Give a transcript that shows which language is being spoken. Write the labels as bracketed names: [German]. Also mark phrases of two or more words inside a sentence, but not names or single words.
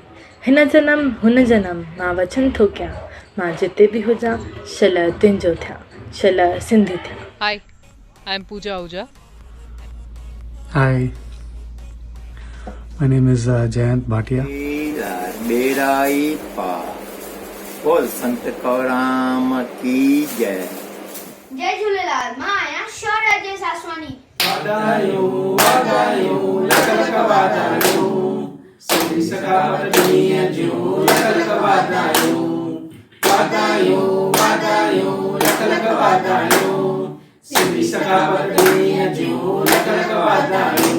[Sindhi] हिन जन्म हुन जन्म मां वचन थो कयां, मां जिते बि हुजां शल तुंहिंजो थियां, शल सिंधी थियां। [English] Hi, I am Pooja Ahuja. Hi, my name is Jayant Bhatia. [Hindi] बेराई पार बोल संत कौराम की जय। [Sindhi] जय झूलेलाल, मां आहियां शौर्य जय सासवानी। वाधायूं वाधायूं लख लख वाधायूं, सिंधी सखावत ॾींहं जूं लख लख वाधायूं। वाधायूं वाधायूं लख लख वाधायूं, सिंधी सखावत ॾींहं जूं लख लख वाधायूं।